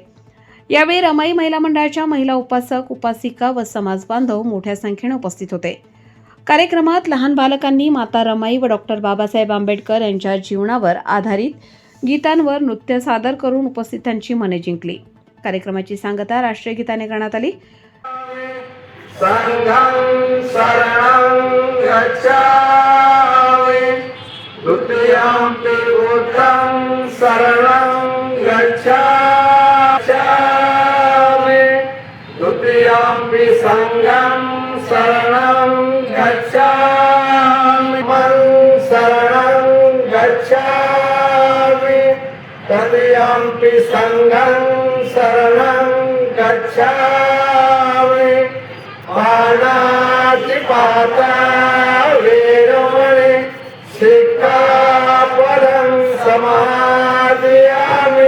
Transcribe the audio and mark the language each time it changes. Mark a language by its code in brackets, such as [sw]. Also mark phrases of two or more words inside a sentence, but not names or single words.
[mr] यावेळी रमाई महिला मंडळाच्या महिला उपासक, उपासिका व समाज बांधव मोठ्या संख्येने उपस्थित होते। कार्यक्रमात लहान बालकांनी माता रमाई व डॉक्टर बाबासाहेब आंबेडकर यांच्या जीवनावर आधारित गीतांवर नृत्य सादर करून उपस्थितांची मने जिंकली। कार्यक्रमाची सांगता राष्ट्रीय गीताने करण्यात आली। [pi] संघं शरणं गच्छामि द्वितीयंपि बुद्धं शरणं गच्छामि द्वितीयंपि संघं शरणं गच्छामि शरणं गच्छामि तृतीयंपि संघं शरणं गच्छामि पाता वेरमणि सिक्खापदं समादयामि।